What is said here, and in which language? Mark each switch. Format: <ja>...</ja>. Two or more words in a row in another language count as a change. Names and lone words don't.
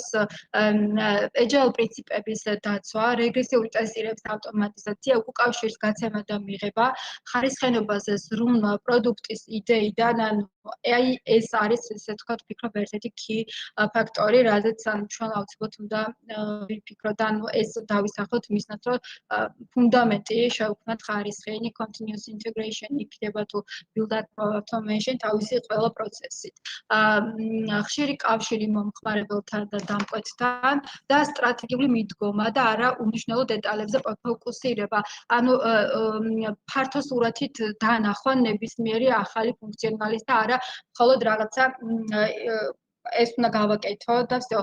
<ka>agile პრინციპების დაცვა, რეგრესიული ტესტირების ავტომატიზაცია, უკავშირის გაცემა და მიღება, ხარისხენობაზე ზრუნვა პროდუქტის იდეიდან ანუ აი ეს არის ესე ვთქვათ ვფიქრობ ერთ-ერთი key ფაქტორი, რაზეც ანუ ჩვენ აუცილებლად უნდა ვიფიქროთ, ანუ ეს დავისახოთ მისნაც რომ ფუნდამენტი შევქმნათ ხარისხიანი</ka> <en>continuous integration</en> <ka>იქნება თუ</ka> <en>build up automation</en> <ka>თავისი ყველა პროცესით. ხშირი კავშირი მომხმარებელთან და დამკვეთთან და სტრატეგიული მიდგომა და არა უმნიშვნელო დეტალებზე ფოკუსირება. ანუ ფართო სურათით დანახვა ნებისმიერი ახალი ფუნქციონალის და არა მხოლოდ რაღაცა ეს უნდა გავაკეთო და всё.</ka>